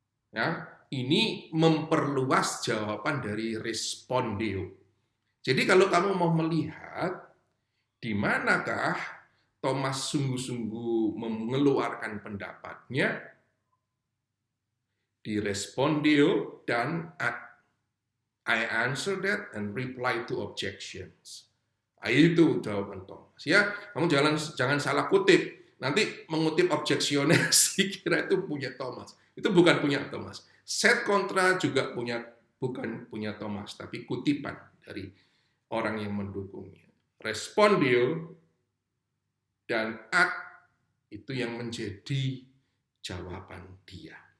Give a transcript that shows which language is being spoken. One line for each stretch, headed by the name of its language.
Indonesian: Ya, ini memperluas jawaban dari respondeo. Jadi kalau kamu mau melihat di manakah Thomas sungguh-sungguh mengeluarkan pendapatnya, di respondeo dan ad.
English: I answer that and reply to objections.
Indonesian: Itu jawaban Thomas. Ya, kamu jangan salah kutip. Nanti mengutip objectiones kira itu punya Thomas. Itu bukan punya Thomas. Set kontra juga bukan punya Thomas, tapi kutipan dari orang yang mendukungnya. Respondeo dan ad itu yang menjadi jawaban dia.